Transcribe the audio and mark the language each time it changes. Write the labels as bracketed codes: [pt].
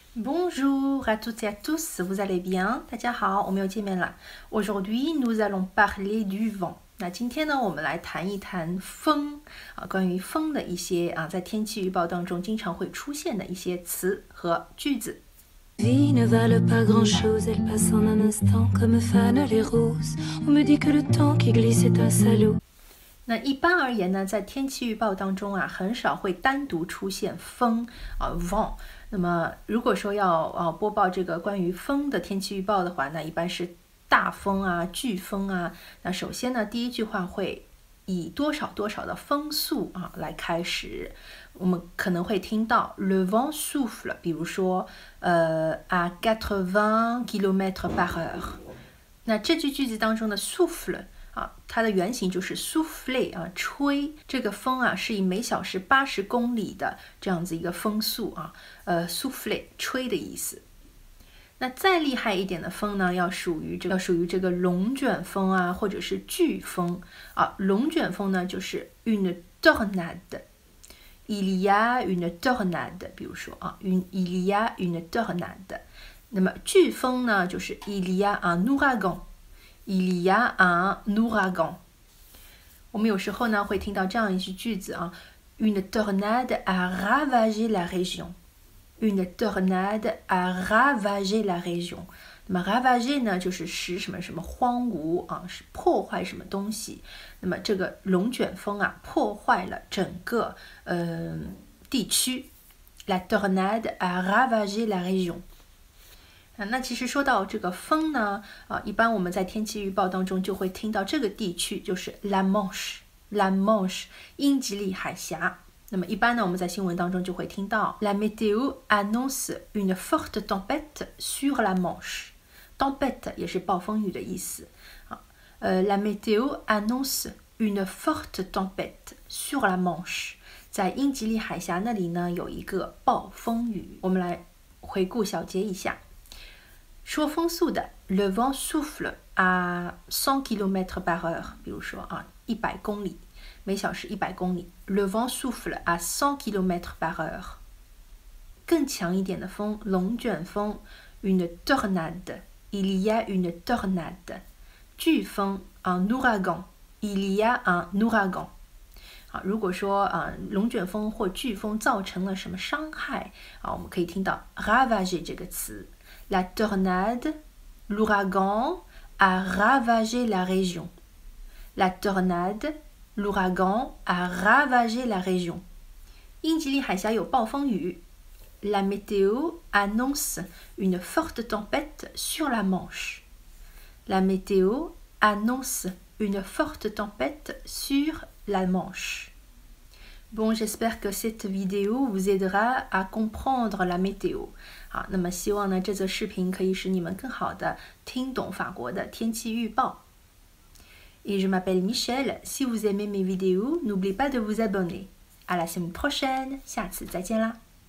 [fr] Bonjour à toutes et à tous, vous allez bien? [zh] 大家好，我们又见面了。 [fr] Aujourd'hui, nous allons parler du vent. [zh] 那今天呢，我们来谈一谈风啊，关于风的一些在天气预报当中经常会出现的一些词和句子。 [fr] Vie ne valent pas grand-chose, elle passe en un instant comme fanent les roses. On me dit que le temps qui glisse est un salaud. [zh] 那一般而言呢，在天气预报当中很少会单独出现风vent。那么如果说要播报这个关于风的天气预报的话，那一般是大风飓风那首先呢，第一句话会以多少多少的风速来开始。我们可能会听到 [fr] le vent souffle， [zh] 比如说 [fr] à 80 km par heure。 [zh] 那这句句子当中的 souffle它的原型就是 souffler 吹。这个风是以每小时80公里的这样子一个风速souffler 吹的意思。那再厉害一点的风呢，要属于这个龙卷风或者是飓风龙卷风呢就是 [fr] une tornade。il y a une tornade， [zh] 比如说 [fr] il y a une tornade。 [zh] 那么飓风呢就是 [fr] il y a un ouragan。il y a un ouragan。 [zh] 我们有时候呢会听到这样一句句子 [fr] une tornade a ravagé la région。une tornade a ravagé la région。 [zh] 那么 ravagé 呢就是使什么什么荒芜是破坏什么东西。那么这个龙卷风破坏了整个地区。 [fr] la tornade a ravagé la région。 [zh] 那其实说到这个风呢一般我们在天气预报当中就会听到这个地区就是 La Manche 英吉利海峡。那么一般呢我们在新闻当中就会听到 [fr] La météo annonce une forte tempête sur la Manche。 tempête [zh] 也是暴风雨的意思 [fr] La météo annonce une forte tempête sur la Manche。 [zh] 在英吉利海峡那里呢有一个暴风雨。我们来回顾小结一下。说风速的 [fr] le vent souffle à 100 km par heure， [zh] 比如说100公里，每小时100公里。 [fr] le vent souffle à 100 km par heure。 [zh] 更强一点的风，龙卷风 [fr] une tornade， il y a une tornade。飓风 un ouragan， il y a un ouragan。 [zh] 如果说龙卷风或飓风造成了什么伤害我们可以听到 ravager 这个词。 [fr] La tornade, l'ouragan a ravagé la région. La tornade, l'ouragan a ravagé la région. [zh] 英吉利海峡有暴风雨。 [fr] La météo annonce une forte tempête sur la Manche. La météo annonce une forte tempête sur la Manche. Bon, j'espère que cette vidéo vous aidera à comprendre la météo。 [zh] 好，那么希望呢这则视频可以使你们更好的听懂法国的天气预报。 [fr] Et je m'appelle Michel. Si vous aimez mes vidéos, n'oubliez pas de vous abonner. À la semaine prochaine. [zh] 下次再见啦。